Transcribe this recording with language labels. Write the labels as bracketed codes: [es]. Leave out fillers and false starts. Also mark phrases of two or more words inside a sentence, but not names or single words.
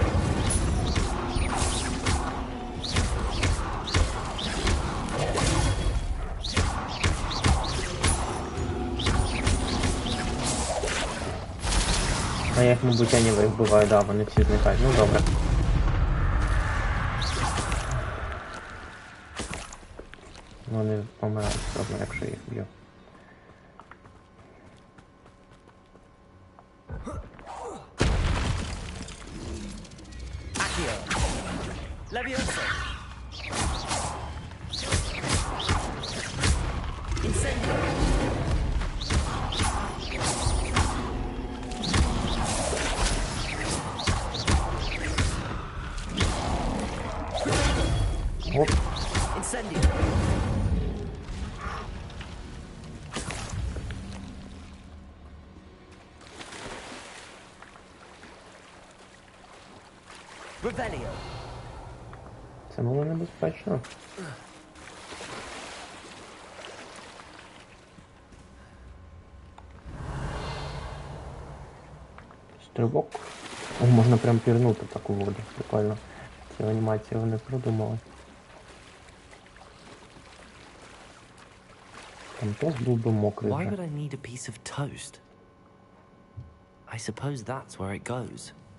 [uk] А я їх, мабуть, анівих вбиваю, да, вони всі зникають. Ну добре. Вони помирають все одно, якщо їх б'ю. Accio. Leviosa. Incendio. Оп. Incendio. Revelio. Це було небезпечно. Стрибок. О, можна прям пірнути таку воду. Прикольно. Ці анімації вони придумали. Там тост був би мокрий [en] Why [uk] вже. [en] would I need a piece of toast? I suppose that's where it goes.